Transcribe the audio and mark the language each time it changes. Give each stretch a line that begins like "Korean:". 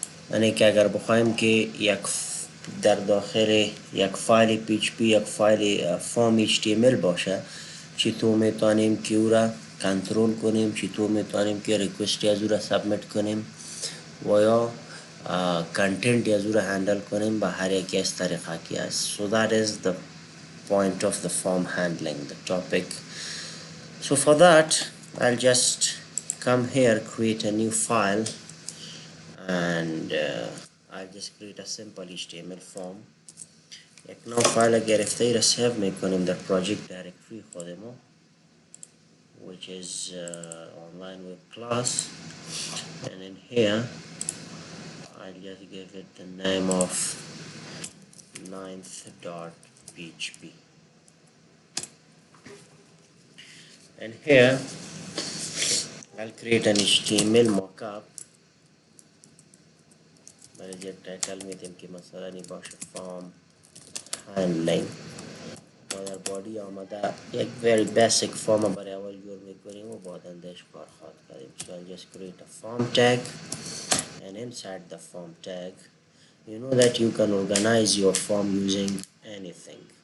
Persian: یعنی که اگر بخوایم که در داخل یک فایل PHP یک فایل فرم HTML باشه، چطور میتونیم که او را کنترل کنیم، چطور میتونیم که ریکوست از او را سابمیت کنیم و یا کنتنت از او را هندل کنیم به هر یکی از طریقه که است.
English: So that is the point of the form handling, the topic. So for that, I'll just come here, create a new file, and I'll just create a simple HTML form.
Persian: یک نوع فایل گرفته ای را سیو میکنیم در
English: project directory
Persian: خودمون
English: which is online web class, and in here I'll just give it the name of ninth.php, and here I'll create an HTML mockup.
Persian: برای یک تایتل میدیم که مثلا این باشه form handling و در بادی آمده یک
English: very basic form
Persian: برای اول جور میکنیم و بعد اندش کار خواهد کردیم.
English: So I'll just create a form tag, and inside the form tag you know that you can organize your form using anything.